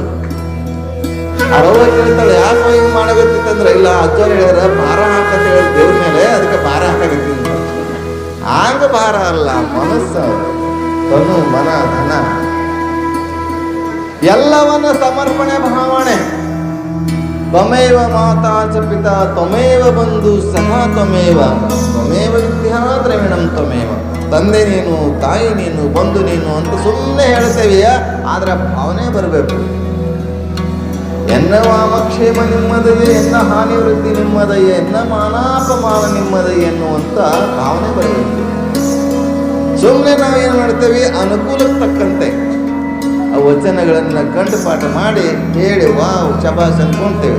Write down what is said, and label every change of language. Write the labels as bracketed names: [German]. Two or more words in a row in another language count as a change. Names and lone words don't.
[Kannada] ಅರವ ಕೇಳ್ತಾಳೆ, ಯಾಕೆ ಹಿಂಗೆ ಮಾಡಕತ್ತಿತ್ತಂದ್ರೆ, ಇಲ್ಲ ಅಜ್ಜವ್ರು ಹೇಳ್ಯಾರ ಭಾರ ಹಾಕಂತ ಹೇಳಿ ದೇವ್ರ ಮೇಲೆ, ಅದಕ್ಕೆ ಭಾರ ಹಾಕಕತ್ತಿ. ಆಗ ಭಾರ ಅಲ್ಲ, ಮನಸ್ಸು, ತನು, ಮನ, ಧನ ಎಲ್ಲವನ್ನ ಸಮರ್ಪಣೆ ಭಾವನೆ. [Sanskrit] ತ್ವಮೇವ ಮಾತಾ ಚ ಪಿತಾ ತ್ವಮೇವ ಬಂಧು ಸಖಾ ತ್ವಮೇವ ತ್ವಮೇವ ವಿದ್ಯಾ ದ್ರವಿಣಂ ತ್ವಮೇವ. [Kannada] ತಂದೆ ನೀನು, ತಾಯಿ ನೀನು, ಬಂಧು ನೀನು ಅಂತ ಸುಮ್ಮನೆ ಹೇಳ್ತೇವೆಯ, ಆದ್ರೆ ಭಾವನೆ ಬರಬೇಕು. ಎನ್ನ ವಾಮಕ್ಷೇಮ ನಿಮ್ಮದಯೇ, ಎನ್ನ ಹಾನಿ ವೃದ್ಧಿ ನಿಮ್ಮದಯೇ, ಎನ್ನ ಮಾನಾಪಮಾನ ನಿಮ್ಮದಯೇ ಎನ್ನುವಂತ ಭಾವನೆ ಬರಬೇಕು. ಸುಮ್ಮನೆ ನಾವೇನು ಮಾಡ್ತೇವೆ, ಅನುಕೂಲಕ್ಕೆ ತಕ್ಕಂತೆ ಆ ವಚನಗಳನ್ನು ಕಂಠಪಾಠ ಮಾಡಿ ಹೇಳಿ ವಾವ್ ಶಬಾಷ್ ಅನ್ಕೊಳ್ತೇವೆ.